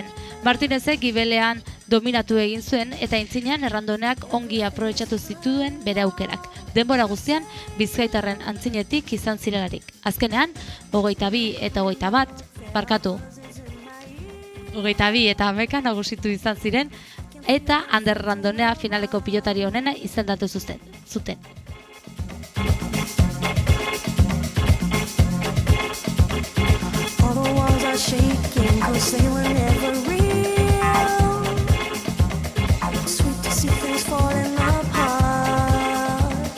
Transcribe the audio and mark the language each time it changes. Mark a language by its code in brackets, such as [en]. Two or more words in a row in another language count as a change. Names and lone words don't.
[eu] Martinezek gibelean dominatu egin zuen eta aintzinean Errandoneak ongi aprobetxatu zituen bere aukerak. Denbora guztian Bizkaitarren antzinetik izan zirelarik. Azkenean, 22 eta 21, 22 eta 11 nagusitu izan ziren eta Ander Errandonea finaleko pilotari onena izendatu zuten. [en] All the walls are shaking, 'cause they were never real. Sweet to see things falling apart.